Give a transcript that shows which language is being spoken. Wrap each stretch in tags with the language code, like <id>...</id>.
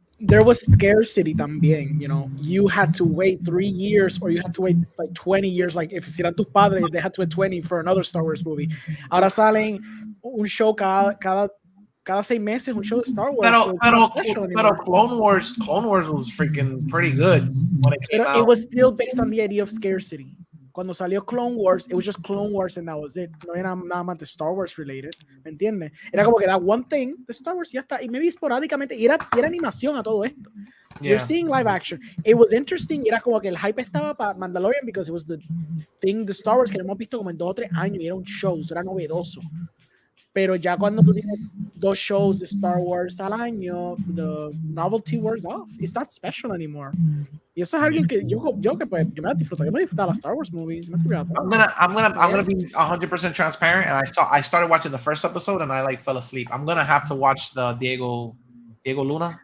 <en>there was scarcity también, you had to wait 3 years or you had to wait like 20 years, like if</en> <es>eran tus padres,</es> <en>they had to wait 20 for another Star Wars movie.</en> <es>Ahora salen un show cada 6 meses, un show de Star Wars.</es> <en>Pero Clone Wars was freaking pretty good when it came out. It was still based on the idea of scarcity.</en> <es>Cuando salió Clone Wars,</es> <en>it was just Clone Wars and that was it.</en> <es>No era nada más de Star Wars related, ¿me entiendes? Era como que</es> <en>that one thing</en> <es>de Star Wars y ya está. Y maybe esporádicamente, y era animación a todo esto. Yeah.</es> <en>You're seeing live action. It was interesting.</en> <es>Era como que el hype estaba para Mandalorian</es> <en>because it was the thing</en> <es>de Star Wars que hemos visto como en 2 o 3 años y era un show, era novedoso. Pero ya cuando tú tienes 2 shows de Star Wars al año,</es> <en>the novelty wears off. It's not special anymore.</en> <es>Y eso es alguien que yo que pues yo me disfruto. Yo me disfruto las Star Wars movies. I'm</es> <en>gonna be 100% transparent. And I started watching the first episode and I like fell asleep. I'm gonna have to watch the Diego Luna.</en>